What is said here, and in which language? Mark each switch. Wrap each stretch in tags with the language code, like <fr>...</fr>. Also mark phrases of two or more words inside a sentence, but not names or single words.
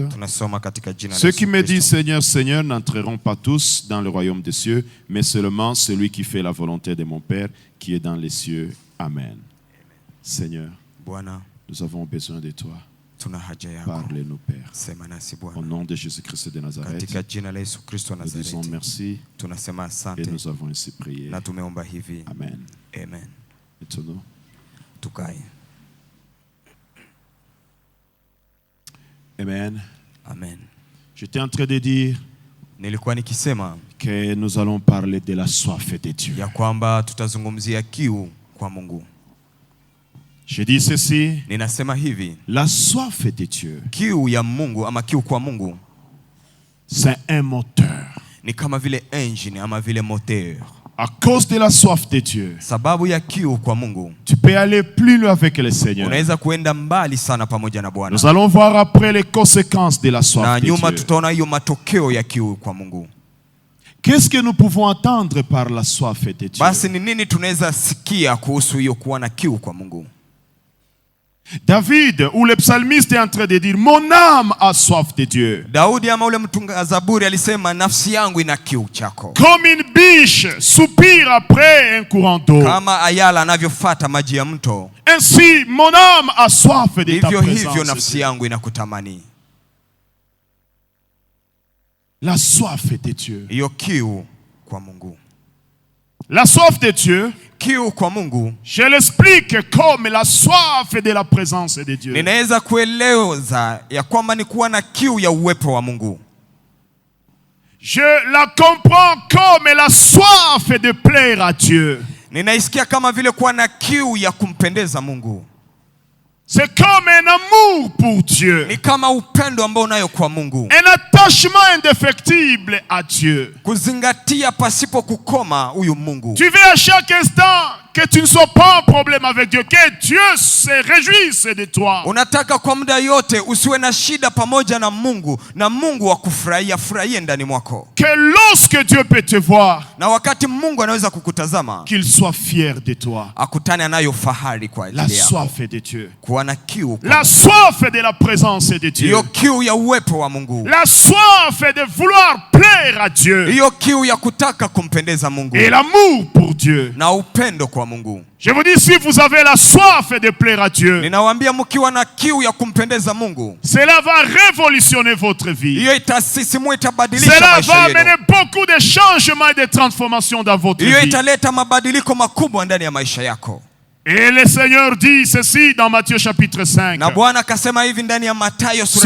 <sw>Tunasoma katika jina la</sw> <fr>Ceux qui</fr> <sw>Yesu</sw> <fr>me disent</fr> <sw>Kristo.</sw> <fr>Seigneur, Seigneur n'entreront pas tous dans le royaume des cieux, mais seulement celui qui fait la volonté de mon Père qui est dans les cieux. Amen. Seigneur,</fr> <sw>Bwana,</sw> <fr>nous avons besoin de toi.</fr> <sw>tuna haja yako.</sw> <fr>Parle-nous, Père.</fr> <sw>Sema nasi</sw> <fr>Au</fr> <sw>Bwana.</sw> <fr>nom de Jésus-Christ de Nazareth,</fr> <sw>Katika jina la Yesu Kristo wa</sw> <fr>nous disons</fr> <sw>Nazareti.</sw> <fr>merci</fr> <sw>Tunasema</sw> <fr>et</fr> <sw>asante</sw> <fr>nous avons ainsi prié.</fr> <sw>na tumeomba hivi.</sw> <fr>Amen.</fr> <sw>Amen.</sw> <fr>Maintenant,</fr> <sw>Tukae.</sw> <fr>Amen.</fr> <sw>Amen.</sw> <fr>J'étais en train de dire</fr> <sw>Nilikuwa nikisema</sw> <fr>que nous allons parler de la soif de Dieu.</fr> <sw>ya kwamba tutazungumzia kiu kwa Mungu.</sw> <fr>Je dis ceci,</fr> <sw>Ninasema hivi,</sw> <fr>la soif de Dieu,</fr> <sw>kiu ya Mungu ama kiu kwa Mungu</sw> <fr>c'est un moteur.</fr> <sw>ni kama vile engine ama vile moteur.</sw> <fr>À cause de la soif de Dieu,</fr> <sw>Sababu ya kiu kwa Mungu,</sw> <fr>tu peux aller plus loin avec le Seigneur.</fr> <sw>unaweza kuenda mbali sana pamoja na Bwana.</sw> <fr>Nous allons voir après les conséquences de la</fr> <sw>Na</sw> <fr>soif de</fr> <sw>nyuma</sw> <fr>Dieu.</fr> <sw>tutaona hiyo matokeo ya kiu kwa Mungu.</sw> <fr>Qu'est-ce que nous pouvons attendre par la soif de Dieu?</fr> <sw>Basi ni nini tunaweza sikia kuhusu hiyo kuwa na kiu kwa Mungu?</sw> <fr>David, ou le psalmiste est en train de dire, mon âme a soif de Dieu.</fr> <sw>Daudi ama ule mtunga Zaburi alisema nafsi yangu ina kiu chako.</sw> <fr>Comme une biche soupire après un courant d'eau.</fr> <sw>Kama ayala anavyofuata maji ya mto,</sw> <fr>Ainsi, mon âme a soif de ta</fr> <sw>hivyo hivyo</sw> <fr>présence.</fr> <sw>nafsi yangu inakutamani.</sw> <fr>La soif de Dieu.</fr> <sw>Hiyo kiu kwa Mungu.</sw> <fr>La soif de Dieu,</fr> <sw>Kiu kwa Mungu</sw> <fr>je l'explique comme la soif de la présence de Dieu.</fr> <sw>ninaweza kueleza ya kwamba ni kuwa na kiu ya uwepo wa Mungu.</sw> <fr>Je la comprends comme la soif de plaire à Dieu.</fr> <sw>Ninaisikia kama vile kuwa na kiu ya kumpendeza Mungu.</sw> <fr>C'est comme un amour pour Dieu.</fr> <sw>Ni kama upendo ambao unayo kwa Mungu.</sw> <fr>Un attachement indéfectible à Dieu.</fr> <sw>Kuzingatia pasipo kukoma huyu Mungu.</sw> <fr>Tu veux à chaque instant que tu ne sois pas en problème avec Dieu, que Dieu se réjouisse de toi.</fr> <sw>Unataka kwa muda yote usiwe na shida pamoja na Mungu, na Mungu furahie ndani mwako.</sw> <fr>Que lorsque Dieu peut te voir,</fr> <sw>Na wakati Mungu anaweza kukutazama,</sw> <fr>qu'il soit fier de toi.</fr> <sw>akutane anayo fahari kwa</sw> <fr>La</fr> <sw>ajili yako.</sw> <fr>soif de Dieu.</fr> <sw>Kuwa na kiu kwa</sw> <fr>La</fr> <sw>Mungu.</sw> <fr>soif de la présence de Dieu.</fr> <sw>Hiyo kiu ya uwepo wa Mungu.</sw> <fr>La soif de vouloir plaire à Dieu.</fr> <sw>Hiyo kiu ya kutaka kumpendeza Mungu.</sw> <fr>Et l'amour pour Dieu.</fr> <sw>Na upendo kwa Mungu.</sw> <fr>Je vous dis, si vous avez la soif de plaire à Dieu,</fr> <sw>Ninawaambia mkiwa na kiu ya kumpendeza Mungu,</sw> <fr>cela va révolutionner votre vie.</fr> <sw>hiyo itasisimua, itabadilisha</sw> <fr>Cela</fr> <sw>maisha</sw> <fr>va amener</fr> <sw>yenu.</sw> <fr>beaucoup de changements et de transformations dans votre</fr> <sw>Hiyo</sw> <fr>vie.</fr> <sw>italeta mabadiliko makubwa ndani ya maisha yako.</sw> <fr>Et le Seigneur dit ceci dans Matthieu chapitre 5.</fr> <sw>Na Bwana akasema hivi ndani ya Mathayo sura</sw>